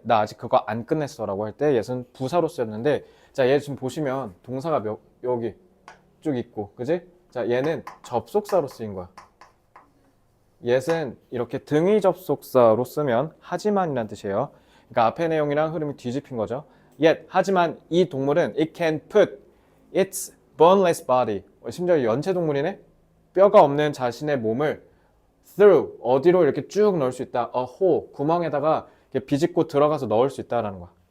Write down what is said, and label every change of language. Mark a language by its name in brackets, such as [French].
[Korean] 나 아직 그거 안 끝냈어 라고 할 때 yet은 부사로 쓰였는데 자, 얘 지금 보시면 동사가 여기 쭉 있고 그지? 자, 얘는 접속사로 쓰인 거야. yet은 이렇게 등위 접속사로 쓰면 하지만이란 뜻이에요. 그러니까 앞의 내용이랑 흐름이 뒤집힌 거죠. [English] yet, [Korean] 하지만 이 동물은 [English] it can put its boneless body. [Korean] 심지어 연체 동물이네? 뼈가 없는 자신의 몸을 through, 어디로 이렇게 쭉 넣을 수 있다. [English] a hole, [Korean] 구멍에다가 이렇게 비집고 들어가서 넣을 수 있다라는 거야.